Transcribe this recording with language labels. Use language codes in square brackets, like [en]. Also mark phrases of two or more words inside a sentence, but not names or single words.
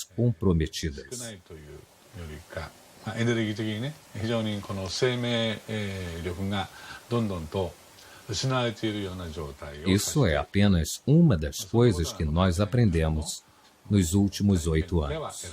[ja] 少 [pt] comprometidas. [ja] ないというよりか、エネルギー的にね非常にこの生命力がどんどんと失われているような状態を [pt] Isso é apenas uma das coisas que nós aprendemos nos últimos 8 [ja] では [pt] anos.